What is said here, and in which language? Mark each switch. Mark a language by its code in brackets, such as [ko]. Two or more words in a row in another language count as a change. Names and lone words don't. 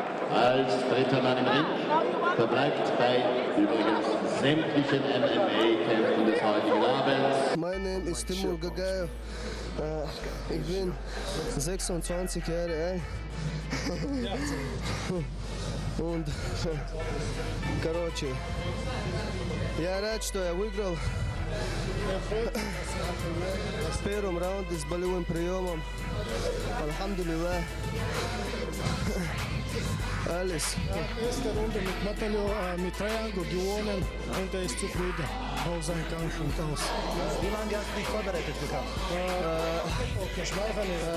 [de] als dritter Mann im Ring. Verbleibt bei übrigens sämtlichen MMA-Kämpfen des heutigen Abends. Mein Name ist Timur Gagaev. Ich bin 26 Jahre alt. [ru] Und короче, я рад, что я выиграл в первом раунде с болевым приемом. [de] Alhamdulillah. Alles. Erste Runde mit Natalio mit Triangle gewonnen und er ist zufrieden auf seinen Kampf und aus. Wie lange hast du dich vorbereitet gehabt? Okay, Schmeichel.